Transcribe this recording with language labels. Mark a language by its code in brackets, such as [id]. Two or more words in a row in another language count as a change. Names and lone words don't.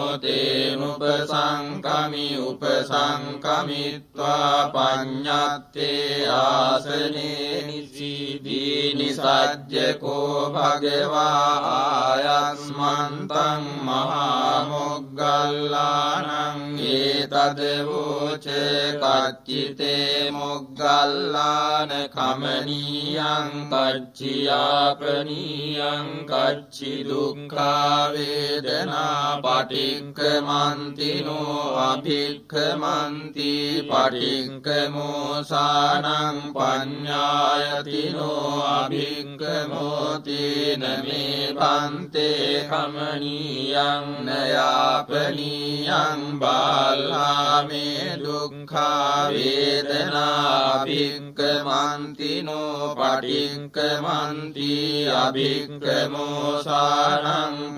[pi] තේනුපසංකමි උපසංකමිත්වා පඤ්ඤත්තේ ආසනේ නිසීදී නිසජ්ජකෝ භගවා ආයස්මන්තං මහා මොග්ගල්ලානං ඒතද වූචේ කච්චිතේ මොග්ගල්ලාන කමනීයං කච්චියාපනීයං කච්චි දුක්ඛා වේදනා පටික්ඛමන්තිනෝ අභික්ඛමන්ති පටික්ඛමෝසානං පඤ්ඤායතිනෝ අභික්ඛමෝතේන මේ පන්තේ කමනීයං නයාපනීයං බාලාමේ දුක්ඛා වේදනා අභික්ඛමන්තිනෝ පටික්ඛමන්ති අභික්ඛමෝසානං